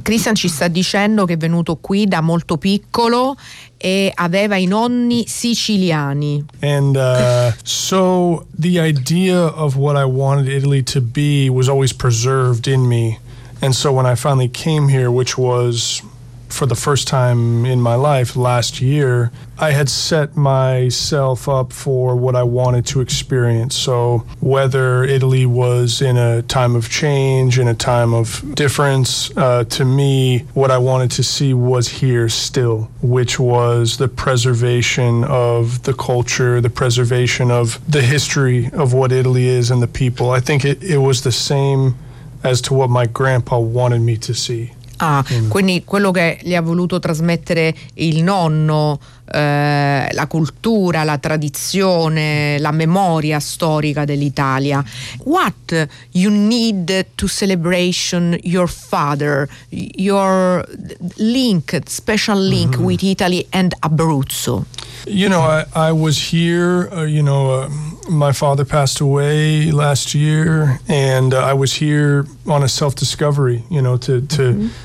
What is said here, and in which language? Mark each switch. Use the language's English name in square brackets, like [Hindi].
[Italian] Christian ci sta dicendo che è venuto qui da molto piccolo e aveva i nonni siciliani. [English] And so the idea of what I wanted Italy to be was always preserved in me. And so when I finally came here, which was for the first time in my life last year, I had set myself up for what I wanted to experience. So whether Italy was in a time of change, in a time of difference, to me, what I wanted to see was here still, which was the preservation of the culture, the preservation of the history of what Italy is and the people. I think it was the same as to what my grandpa wanted me to see. [Italian] Ah, quindi quello che gli ha voluto trasmettere il nonno, la cultura, la tradizione, la memoria storica dell'Italia. [English] What you need to celebration your father, your link, special link mm-hmm. with Italy and Abruzzo? You know, I was here, my father passed away last year, and I was here on a self-discovery, to mm-hmm.